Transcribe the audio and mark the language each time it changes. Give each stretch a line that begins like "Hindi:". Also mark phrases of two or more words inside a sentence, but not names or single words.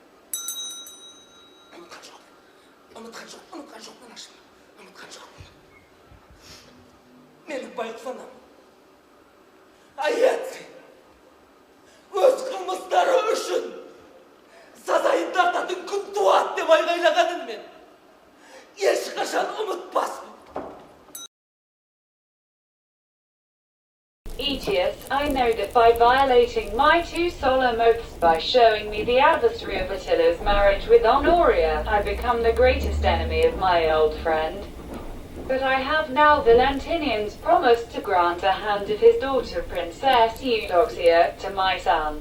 Kazakh: Ұмытқан жоқпын ашым, ұмытқан жоқпын. Менің байғұс анам, Аэци, өз қылмыстары үшін сазайын тартатын күн туады деп айғайлағанын ешқашан ұмытпаспын.
English: Aetius, I know that by violating my 2 solemn oaths, by showing me the adversary of Attila's marriage with Honoria, I become the greatest enemy of my old friend. But I have now Valentinian's promise to grant the hand of his daughter Princess Eudoxia to my son.